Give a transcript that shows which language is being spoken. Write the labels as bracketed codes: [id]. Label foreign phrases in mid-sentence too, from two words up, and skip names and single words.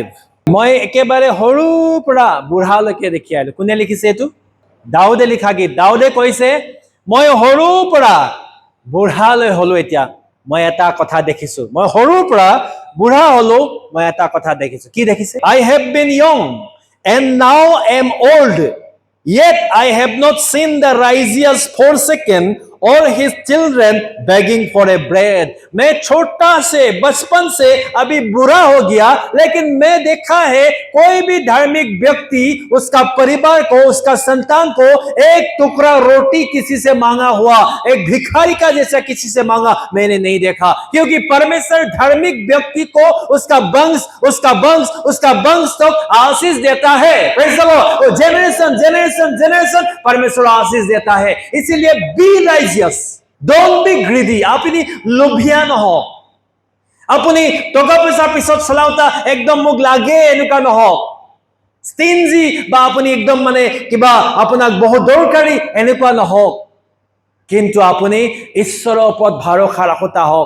[as] মই একেবাৰে সৰুৰ পৰা বুঢ়ালৈকে দেখি আহিলো। কোনে লিখিছে এইটো? দাউদে লিখা গীত। দাউদে কৈছে, মই সৰুৰ পৰা বুঢ়ালৈ হলো, এতিয়া মই এটা কথা দেখিছো। মই সৰুৰ পৰা বুঢ়া হলো, মই এটা কথা দেখিছো। কি দেখিছে? [en] I have been young and now am old, yet I have not seen the righteous forsaken or his children begging for a bread. [hi] मैं छोटा से बचपन से अभी बुरा हो गया, लेकिन मैं देखा है कोई भी धार्मिक व्यक्ति उसका परिवार को, उसका संतान को एक टुकड़ा रोटी किसी से मांगा हुआ, एक भिखारी का जैसा किसी से मांगा मैंने नहीं देखा। क्योंकि परमेश्वर धार्मिक व्यक्ति को उसका वंश तक आशीष देता है। जेनरेशन परमेश्वर आशीष देता है। [en] इसीलिए be righteous, don't be greedy. [as] আপুনি লোভিয়া নহওক, আপুনি টকা পইচা পিছত চলাওঁতা একদম মোক লাগে এনেকুৱা নহওক, ষ্টিঞ্জি বা আপুনি একদম মানে কিবা আপোনাক বহুত দৰকাৰী এনেকুৱা নহওক, কিন্তু আপুনি ঈশ্বৰৰ ওপৰত ভৰসা ৰাখোতা হওক।